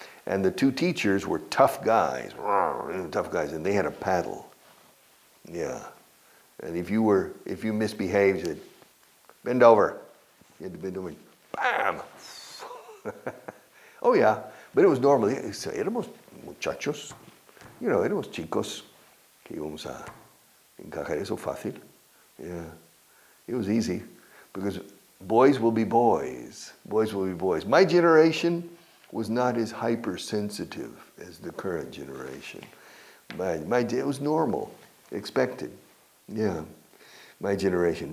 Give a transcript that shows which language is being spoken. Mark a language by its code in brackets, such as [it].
[en] And the two teachers were tough guys, and they had a paddle. Yeah. And if you misbehaved, you'd bend over. You had to bend over, bam! Oh yeah, but it was normal. [es] Éramos muchachos, éramos chicos que íbamos a encajar eso fácil. [en] Yeah, it was easy because boys will be boys. Boys will be boys. My generation was not as hypersensitive as the current generation. It was normal, expected. Yeah, my generation.